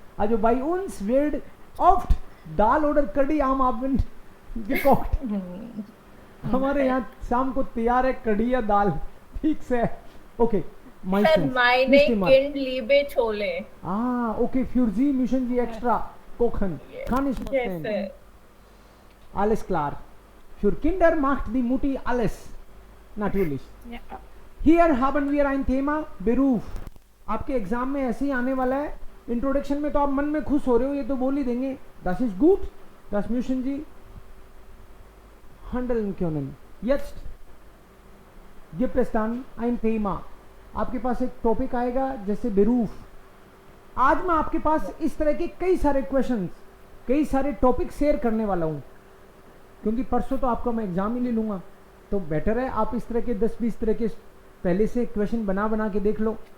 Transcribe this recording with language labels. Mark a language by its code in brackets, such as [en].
[de] Also bei uns wird oft दाल oder कढ़ी am Abend gekocht. [hi] हमारे यहाँ शाम को तैयार है कढ़ी या दाल. ठीक से. Okay. [en] Sir, [de] Meistens. meine Nicht immer. Kind liebe Chole. Ah, okay. Für Sie müssen Sie extra kochen. Kann ich [en] Yes, [de] verstehen. [en] sir. [de] Alles klar. Für Kinder macht die Mutti alles. Natürlich. Ja. Hier haben wir ein Thema Beruf. [hi] आपके exam में ऐसे ही आने वाला है. Introduction में तो आप मन में खुश हो रहे हो, ये तो बोल ही देंगे. [de] Das ist gut. Das müssen Sie handeln können. Jetzt gibt es dann ein Thema. [hi] आपके पास एक टॉपिक आएगा जैसे Beruf. आज मैं आपके पास इस तरह के कई सारे क्वेश्चंस, कई सारे टॉपिक शेयर करने वाला हूं, क्योंकि परसों तो आपका मैं एग्जाम ही ले लूंगा. तो बेटर है आप इस तरह के 10-20 तरह के पहले से क्वेश्चन बना के देख लो.